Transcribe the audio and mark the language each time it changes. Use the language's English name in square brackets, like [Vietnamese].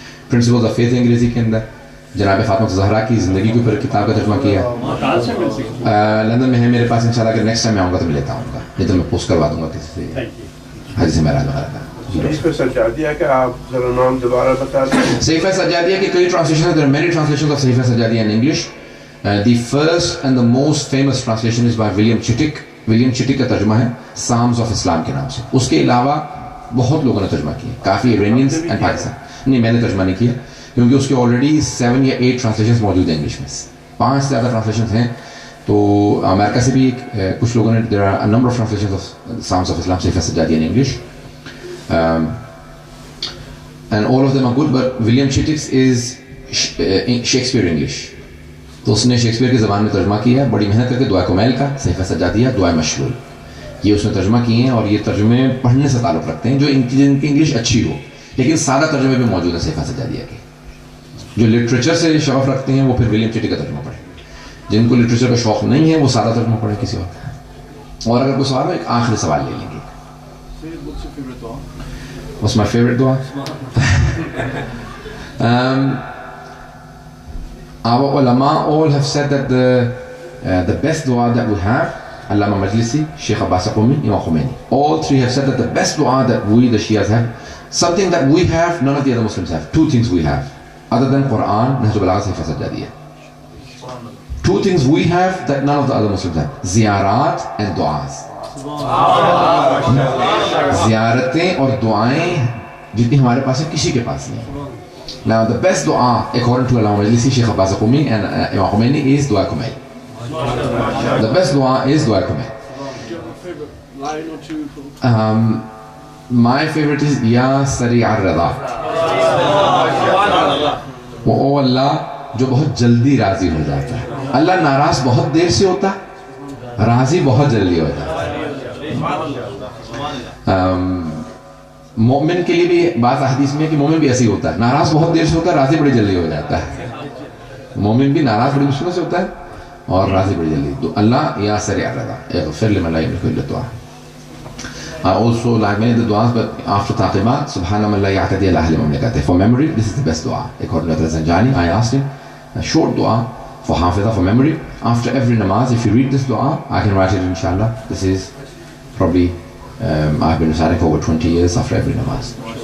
[Urdu] Principles of faith انگریزی کے اندر, جناب فاطمہ زہرا کی زندگی کے اوپر کتاب کا ترجمہ کیا. کہاں سے مل سکتی ہے؟ لندن میں ہے میرے پاس, انشاءاللہ اگر نیکسٹ ٹائم میں آؤں گا تو میں لیتا ہوں گا, نہیں تو میں پوسٹ کروا دوں گا کسی سے, حدیث معراج وغیرہ کا. صحیفہ سجادیہ کا آپ ذرا نام دوبارہ بتا دیں. صحیفہ سجادیہ کی کئی translation, [English] there are many translations of Sahifa Sajjadiya in English. The first and the most famous translation is by William Chittick. [Urdu] William چٹک کا ترجمہ ہے Psalms of Islam کے نام سے. اس کے علاوہ بہت لوگوں نے ترجمہ کیا, کافی ایرانینز اینڈ پاکستان. نہیں, میں نے ترجمہ نہیں کیا کیونکہ اس کے آلریڈی 7 یا 8 ٹرانسلیشنز موجود ہیں انگلش میں, 5 سے زیادہ ٹرانسلیشنز ہیں. تو امریکہ سے بھی کچھ لوگوں نے, [English] there are a number of translations of Psalms of Islam, Sahifa Sajjadiya in English. And all of them are good, but William Chittick's is Shakespeare English. [Urdu] تو اس نے شیکسپیئر کی زبان میں ترجمہ کیا ہے بڑی محنت کر کے، دعائے کمیل کا، صحیفہ سجادیہ، دعائے مشلول، یہ اس نے ترجمہ کیے ہیں، اور یہ ترجمے پڑھنے سے تعلق رکھتے ہیں جو جن کی انگلش اچھی ہو، لیکن سادہ ترجمے بھی موجود ہیں صحیفہ سجادیہ کے. جو لٹریچر سے شوق رکھتے ہیں وہ پھر ولیم چٹی کا ترجمہ پڑھیں، جن کو لٹریچر کا شوق نہیں ہے وہ سادہ ترجمہ پڑھیں کسی وقت. اور اگر کوئی سوال ہو، ایک آخری سوال لے لیں گے. [English] What's my favorite dua? Our ulama all have said that the best dua that we have, Allama Majlisi, Sheikh Abbas Qumi, Imam Khomeini, all three have said that the best dua that we the Shias have, something that we have none of the other Muslims have. Two things we have other than Quran, Nahjul Balagha, Sayfa Sajjadiyya. Two things we have that none of the other Muslims have: ziyarat and du'as. [Urdu] زیارتیں اور دعائیں جتنی ہمارے پاس ہیں کسی کے پاس نہیں. [English] Now the best dua according to Allama Majlisi, Sheikh Abbas Qumi and Imam Khomeini is dua kumail. The best dua is dua kumail. My favorite is Ya Sari ar-Rida. [Urdu] او اللہ جو بہت جلدی راضی ہو جاتا ہے. اللہ ناراض بہت دیر سے ہوتا ہے، راضی بہت جلدی ہو جاتا ہے. مومن کے لیے بھی بعض احادیث میں ہے کہ مومن بھی ایسے ہی ہوتا ہے، ناراض بہت دیر سے ہوتا ہے، راضی بڑی جلدی ہو جاتا ہے. مومن بھی ناراض بڑی مشکل سے ہوتا ہے اور راضی بڑی جلدی. [Arabic] تو اللہ یا سریع الرضا اغفر لمن لا يملك الا الدعاء. [English] I also like many of the du'as, but after taqibat, [Arabic] subhana man la ya'tadi ala ahli mamlakatihi. [English] For memory, this is the best dua. According to Zanjani, I asked him a short dua for hafidah, for memory. After every namaz, if you read this dua, I can write it inshallah. This is probably I've been reciting for over 20 years after every namaz.